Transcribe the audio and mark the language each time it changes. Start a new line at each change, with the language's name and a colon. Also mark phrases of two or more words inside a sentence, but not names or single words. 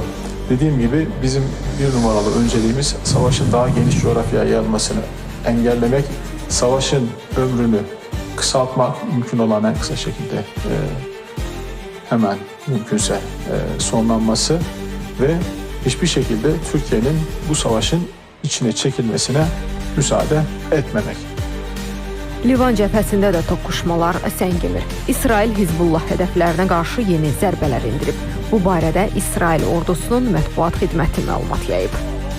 Turkish: Dediğim gibi bizim bir numaralı önceliğimiz savaşın daha geniş coğrafyaya yayılmasını engellemek, savaşın ömrünü kısaltmak, mümkün olan en kısa şekilde hemen mümkünse sonlanması ve hiçbir şekilde Türkiye'nin bu savaşın içine çekilmesine müsaade etmemek.
Azerbaijani: Livan cəbhəsində də toqquşmalar səngimir. İsrail Hizbullah hədəflərinə qarşı yeni zərbələr endirib. Bu barədə İsrail ordusunun mətbuat xidməti məlumat yayıb.